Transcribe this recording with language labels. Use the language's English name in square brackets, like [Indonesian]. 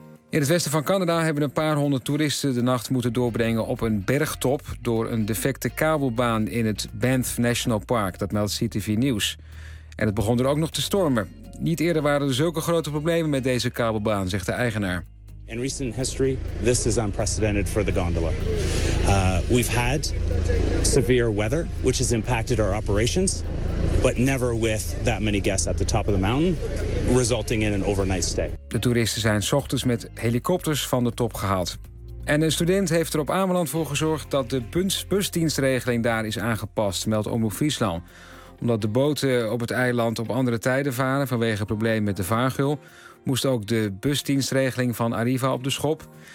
[Dutch] In het westen van Canada hebben een paar honderd toeristen de nacht moeten doorbrengen op een bergtop door een defecte kabelbaan in het Banff National Park. Dat meldt CTV News. En het begon er ook nog te stormen. Niet eerder waren er zulke grote problemen met deze kabelbaan, zegt de eigenaar. [English] In recent history, this is unprecedented for the gondola. We've had severe weather, which has impacted our operations, but never with that many guests at the top of the mountain, resulting in an overnight stay. [Dutch] De toeristen zijn 's ochtends met helikopters van de top gehaald. En een student heeft er op Ameland voor gezorgd dat de busdienstregeling daar is aangepast, meldt Omroep Friesland. Omdat de boten op het eiland op andere tijden varen vanwege problemen met de vaargul, moest ook de busdienstregeling van Arriva op de schop.